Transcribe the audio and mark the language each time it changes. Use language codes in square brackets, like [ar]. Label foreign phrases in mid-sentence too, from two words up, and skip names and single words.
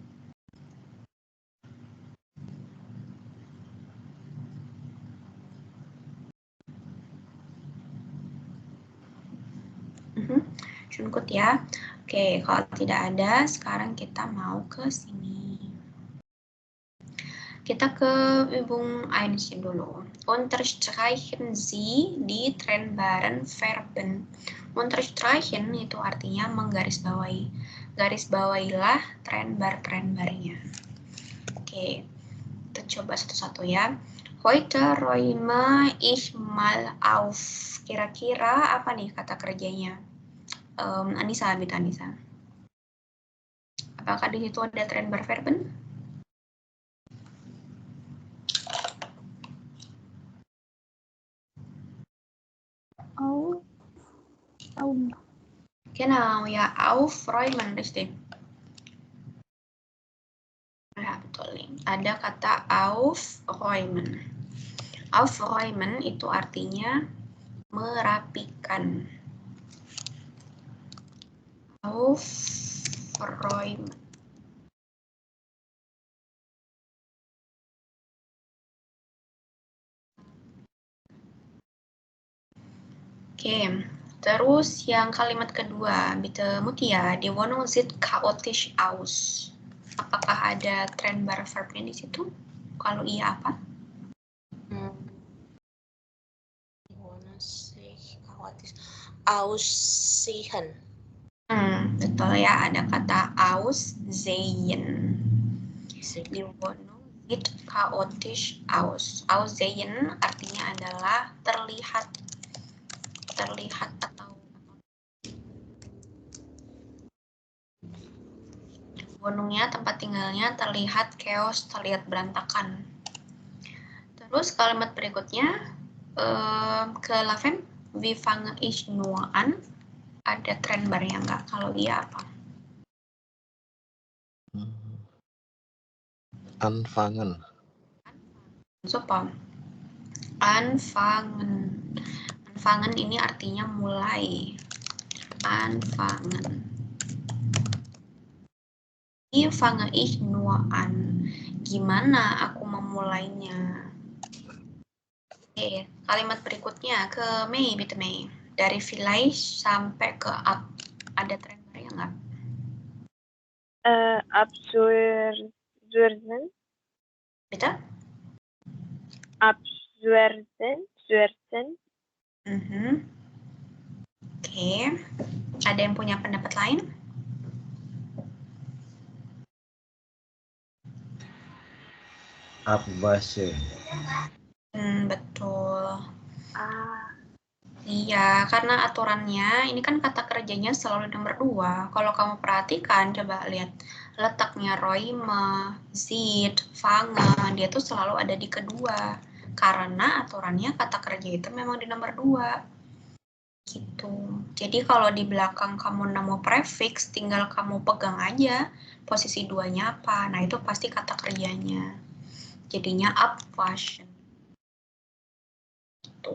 [id] Cunkut ya. Oke, kalau tidak ada, sekarang kita mau ke sini. Kita ke Übung 1 dulu. [de] Unterstreichen Sie die trennbaren Verben. [id] Unterstreichen itu artinya menggarisbawahi. Garisbawahilah trennbar-trennbarnya. Oke, kita coba satu-satu ya. [de] Heute räume ich mal auf. [id] Kira-kira apa nih kata kerjanya? Anissa, Bita Anissa. Apakah di situ ada [de] trennbar Verben? Genau, ya, aufräumen, richtig. [id] Ya, betul. Ada kata aufräumen. Aufräumen itu artinya merapikan. [de] Aufräumen. [id] Oke, terus yang kalimat kedua, [de] bitte Mutia, die Wohnung sieht chaotisch aus. [id] Apakah ada trennbar verbnya di situ? Kalau iya apa? [de] Die Wohnung sieht chaotisch aussehen. [id] Betul ya, ada kata aussehen. [de] Die Wohnung sieht chaotisch aus. [id] Aussehen artinya adalah terlihat atau gunungnya, tempat tinggalnya terlihat chaos, terlihat berantakan. Terus kalimat berikutnya ke [de] Laven, wie fange ich nur an? [id] Ada trennbarnya nggak? Kalau iya apa? [de] Anfangen. Super. Anfangen. [id] Anfangen ini artinya mulai. [de] Anfangen. Wie fange ich nur an? [id] Gimana aku memulainya? Oke, kalimat berikutnya ke Mei, bitte Mei. Dari vielleicht sampai ke ab. Ada trennbarnya nggak? [de] Absurden. Bitte? Absurden. [id] Oke. Ada yang punya pendapat lain? [de] Abwasche. [id] Betul. Iya, karena aturannya ini kan kata kerjanya selalu nomor 2. Kalau kamu perhatikan, coba lihat letaknya räume, sieht, fange, dia tuh selalu ada di kedua. Karena aturannya kata kerja itu memang di nomor 2. Gitu. Jadi kalau di belakang kamu nemu prefix, tinggal kamu pegang aja posisi duanya apa. Nah, itu pasti kata kerjanya. Jadinya abwaschen. Gitu.